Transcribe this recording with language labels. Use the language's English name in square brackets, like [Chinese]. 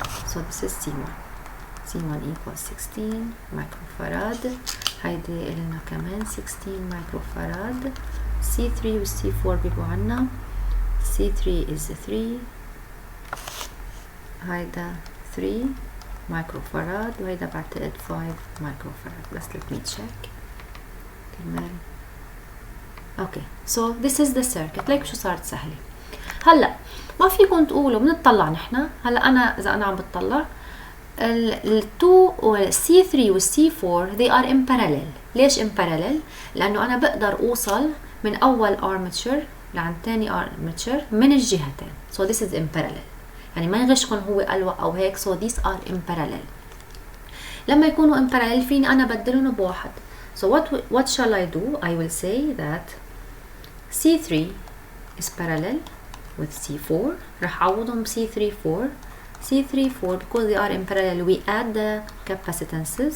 [English] so this is C1. C1 equals 16 microfarad. [Arabic] هيدي قلنا كمان 16 microfarad. C3 و C4 بيبقوا عنا C3 is 3 هيدا 3 مايكروفاراد وهيدا بعتقد 5 مايكروفاراد. [English] بس let me check كمان okay. so this is the circuit. [Arabic] ليك شو صارت سهلة. هلا ما فيكم تقولوا بنطلع نحن. هلا انا اذا انا عم بتطلع ال 2 C3 وال C4 [English] they are in parallel. [Arabic] ليش in parallel؟ لانه انا بقدر اوصل من اول armature لعند تاني armature من الجهتين. [English] so this is in parallel. [Arabic] يعني ما يغشكم هو ألوى أو هيك. [English] so these are in parallel. [Arabic] لما يكونوا in parallel فيني أنا بدلهم بواحد. [English] so what shall I do? I will say that C3 is parallel with C4. [Arabic] رح أعوضهم [English] C3 4 C3 4 because they are in parallel we add the capacitances.